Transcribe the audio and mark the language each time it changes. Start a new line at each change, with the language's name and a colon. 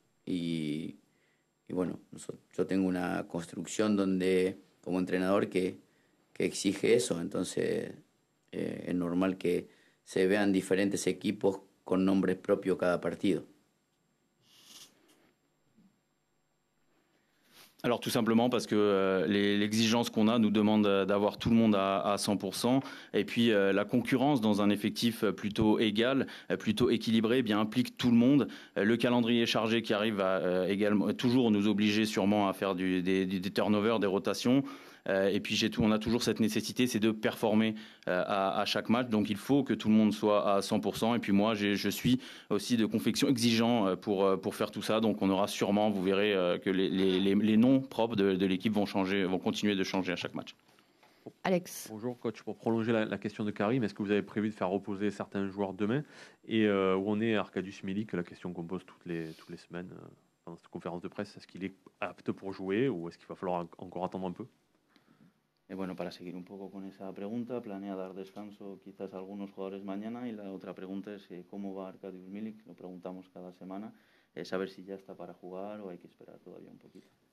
Spanish: Y bueno, yo tengo una construcción donde, como entrenador, que exige eso. Entonces es normal que se vean diferentes equipos con nombres propios cada partido.
French: Alors tout simplement parce que l'exigence qu'on a nous demande d'avoir tout le monde à 100%, et puis la concurrence dans un effectif plutôt égal, plutôt équilibré, eh bien implique tout le monde. Le calendrier chargé qui arrive va également toujours nous obliger sûrement à faire des turnovers, des rotations. Et puis on a toujours cette nécessité, c'est de performer à chaque match. Donc il faut que tout le monde soit à 100%. Et puis moi, je suis aussi de confection exigeant pour faire tout ça. Donc on aura sûrement, vous verrez, que les noms propres de l'équipe vont continuer de changer à chaque match. Alex. Bonjour coach, pour prolonger la question de Karim, est-ce que vous avez prévu de faire reposer certains joueurs demain? Et où en est Arkadiusz Milik, la question qu'on pose toutes les semaines dans cette conférence de presse? Est-ce qu'il est apte pour jouer ou est-ce qu'il va falloir encore attendre un peu?
Spanish: Bueno, para seguir un poco con esa pregunta, planea dar descanso quizás a algunos jugadores mañana, y la otra pregunta es cómo va Arkadiusz Milik, lo preguntamos cada semana, saber si ya está para jugar o hay que esperar todavía un poquito.